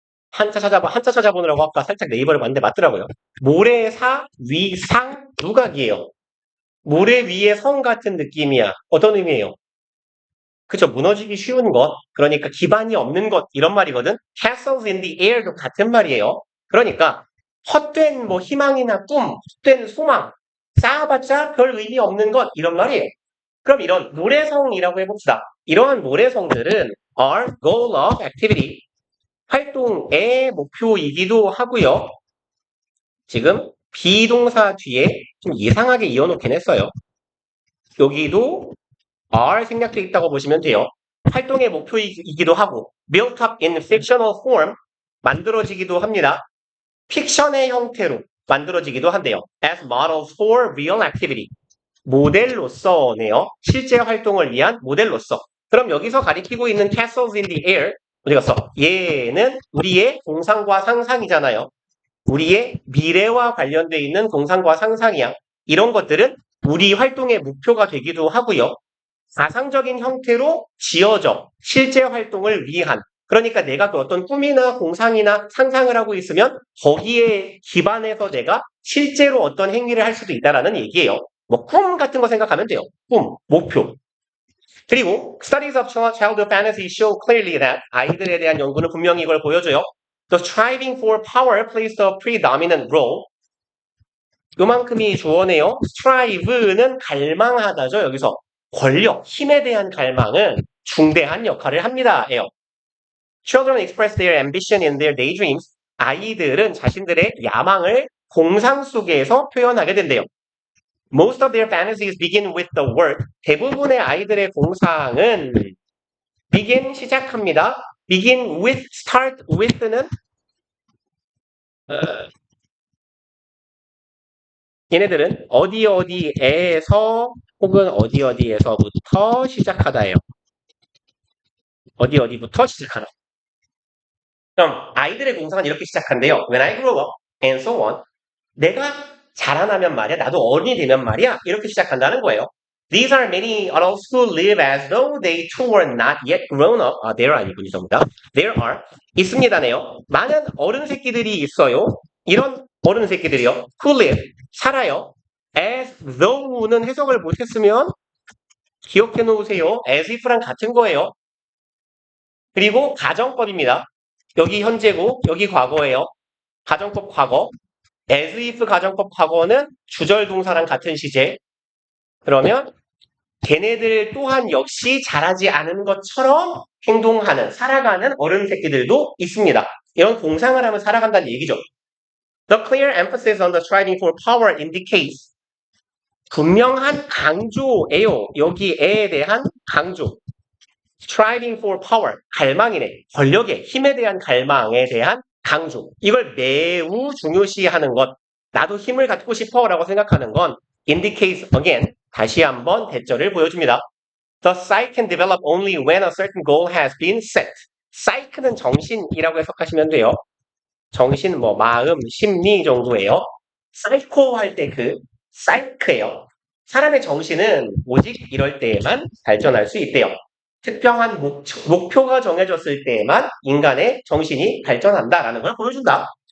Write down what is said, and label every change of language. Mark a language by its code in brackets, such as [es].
[ko] 한자 찾아보느라고 아까 살짝 네이버를 봤는데 맞더라고요. 모래사 위상 누각이에요. 모래 위에 성 같은 느낌이야. 어떤 의미예요? 그죠? 무너지기 쉬운 것, 그러니까 기반이 없는 것 이런 말이거든. [en] Castles in the air도 [ko] 같은 말이에요. 그러니까 헛된 뭐 희망이나 꿈, 헛된 소망 쌓아봤자 별 의미 없는 것 이런 말이에요. 그럼 이런 모래성이라고 해봅시다. 이러한 모래성들은 [en] are goal of activity, [ko] 활동의 목표이기도 하고요. 지금 비동사 뒤에 좀 이상하게 이어놓긴 했어요. 여기도 are 생략되어 있다고 보시면 돼요. 활동의 목표이기도 하고 [en] built up in fictional form, [ko] 만들어지기도 합니다. 픽션의 형태로 만들어지기도 한대요. [en] as models for real activity, [ko] 모델로서네요. 실제 활동을 위한 모델로서. 그럼 여기서 가리키고 있는 [en] castles in the air [ko] 어디 갔어? 얘는 우리의 공상과 상상이잖아요. 우리의 미래와 관련되어 있는 공상과 상상이야. 이런 것들은 우리 활동의 목표가 되기도 하고요. 가상적인 형태로 지어져 실제 활동을 위한, 그러니까 내가 그 어떤 꿈이나 공상이나 상상을 하고 있으면 거기에 기반해서 내가 실제로 어떤 행위를 할 수도 있다라는 얘기예요. 뭐 꿈 같은 거 생각하면 돼요. 꿈, 목표. 그리고 [en] studies of childhood fantasy show clearly that [ko] 아이들에 대한 연구는 분명히 이걸 보여줘요. [en] The striving for power plays the predominant role. [ko] 요만큼이 주어네요. strive는 갈망하다죠. 여기서 권력, 힘에 대한 갈망은 중대한 역할을 합니다. 예요. [en] Children express their ambition in their daydreams. [ko] 아이들은 자신들의 야망을 공상 속에서 표현하게 된대요. [en] Most of their fantasies begin with the word. [ko] 대부분의 아이들의 공상은 begin 시작합니다. begin with, start with는 얘네들은 어디에서 혹은 어디에서부터 시작하다예요. 어디부터 시작하다. 그럼 아이들의 공상은 이렇게 시작한대요. [en] When I grow up and so on. [ko] 내가 자라나면 말이야. 나도 어른이 되면 말이야. 이렇게 시작한다는 거예요. [en] These are many adults who live as though they too were not yet grown up. [ko] there 아니군요, 전부 다. There are. 있습니다네요. 많은 어른 새끼들이 있어요. 이런 어른 새끼들이요. Who live. 살아요. As though는 해석을 못했으면 기억해 놓으세요. As if랑 같은 거예요. 그리고 가정법입니다. 여기 현재고 여기 과거예요. 가정법 과거. as if 가정법 과거는 주절 동사랑 같은 시제. 그러면 걔네들 또한 역시 잘하지 않은 것처럼 행동하는, 살아가는 어른 새끼들도 있습니다. 이런 공상을 하면 살아간다는 얘기죠. [en] The clear emphasis on the striving for power indicates [ko] 분명한 강조예요. 여기 애에 대한 강조. striving for power, 갈망이네. 권력의, 힘에 대한 갈망에 대한 강조. 이걸 매우 중요시하는 것. 나도 힘을 갖고 싶어 라고 생각하는 건 [en] indicates again, [ko] 다시 한번 대절을 보여줍니다. [en] The psyche can develop only when a certain goal has been set. [ko] psyche는 정신이라고 해석하시면 돼요. 정신, 마음, 심리 정도예요. 사이코 할 때 그 사이크예요. 사람의 정신은 오직 이럴 때에만 발전할 수 있대요. 특별한 목표가 정해졌을 때에만 인간의 정신이 발전한다라는 걸 보여준다.